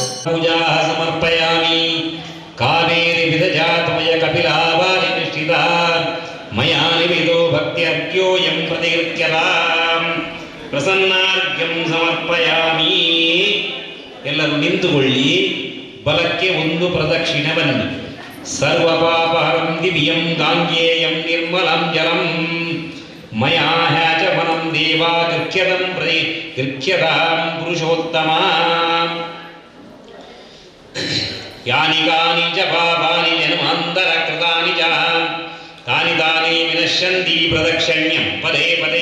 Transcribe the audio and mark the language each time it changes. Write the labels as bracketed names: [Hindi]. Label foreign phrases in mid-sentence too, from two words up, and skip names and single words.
[Sanskrit] ಪೂಜಾ ಸಮರ್ಪಯಾಮಿ ಕಾವೇರಿ ವಿದಜಾತಮಯ ಕಪಿಲಾವಾರಿ ನಿಷ್ಠಿತ ಮಯಾ ನಿವಿದೋ ಭಕ್ತ್ಯರ್ಘ್ಯೋಯಂ ಪ್ರತಿಗೃಹ್ಯತಾಂ ಪ್ರಸನ್ನಾರ್ಘ್ಯಂ ಸಮರ್ಪಯಾಮಿ. [Kannada] ಎಲ್ಲರೂ ನಿಂತುಕೊಳ್ಳಿ. ಬಲಕ್ಕೆ ಒಂದು ಪ್ರದಕ್ಷಿಣೆ ಬನ್ನಿ. [Sanskrit] ಸರ್ವಪಾಪಹರಂ ದಿವ್ಯಂ ಗಾಂಗೇಯಂ ನಿರ್ಮಲಂ ಜಲಂ ಮಯಾ ಹ್ಯಾಚಮನಂ ದೇವಾ ಗೃಹ್ಯತಂ ಪ್ರತಿ ಗೃಹ್ಯತಾಂ ಪುರುಷೋತ್ತಮ. ಯಾನಿ ಕಾನಿ ಚ ಪಾಪಾನಿ ಜನ್ಮಾಂತರ ಕೃತಾನಿ ಚ ತಾನಿ ತಾನಿ ವಿನಶ್ಯಂತಿ ಪ್ರದಕ್ಷಿಣ್ಯಂ ಪದೇ ಪದೇ.